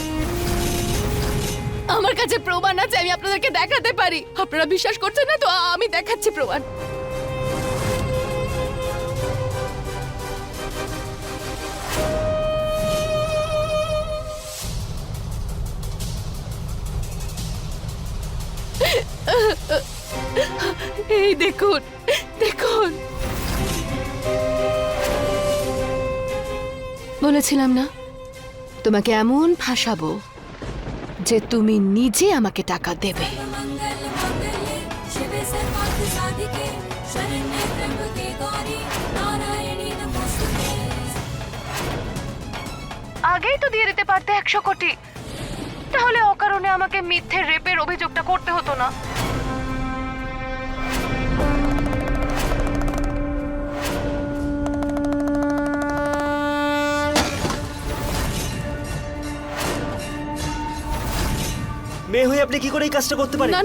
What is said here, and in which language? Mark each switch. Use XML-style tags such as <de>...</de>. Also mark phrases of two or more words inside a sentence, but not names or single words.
<bn>আমার কাছে প্রমাণ আছে আমি আপনাদেরকে দেখাতে পারি আপনারা বিশ্বাস করছেন না তো আমি দেখাচ্ছি প্রমাণ এই দেখুন দেখুন বলেছিলাম না তোমাকে এমন ফাঁসাবো যে তুমি নিজে আমাকে টাকা দেবে</bn> <sa>मंगल मंगल्ये शिवे सर्वार्थ साधिके शरण्ये त्र्यंबके गौरी नारायणी नमोस्तुते।</sa> <bn>আগেই তো দিয়ে দিতে পারতে 100 কোটি তাহলে অকারণে আমাকে মিথ্যে রেপের অভিযোগটা করতে হতো না মেয়ে হয়ে আপনি কি করে এই কাজটা করতে পারেন?</bn>